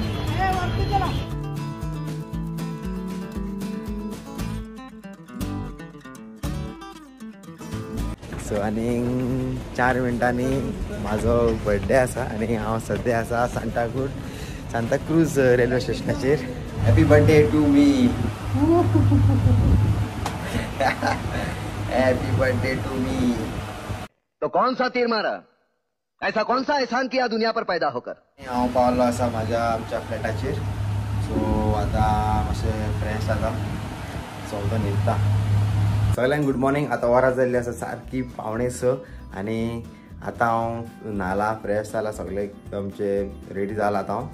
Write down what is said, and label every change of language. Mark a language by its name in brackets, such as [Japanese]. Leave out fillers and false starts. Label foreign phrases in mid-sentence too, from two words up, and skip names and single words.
[Konkani] सो आणि 4 मिनटांनी माझो बर्थडे आसा आणि हांव सद्या आसा सांताक्रूज रेल्वे स्टेशनाचेर. [English] Happy birthday to me. Happy birthday to me. [Hindi] तो कौन सा तीर मारा, ऐसा कौन सा एहसान किया दुनिया पर पैदा होकर. [Konkani] हांव पावलो आसा आमच्या फ्लॅटाचेर. सो आता मातशें फ्रेश जाता. सो तो न्हिदता. सगळ्यांक [English] good morning. [Konkani] आता वरां जाल्ली आसा सारकी 5:45 आणि आता हांव न्हाला फ्रेश जाला सगळे आमचे रेडी जाला आता हांव.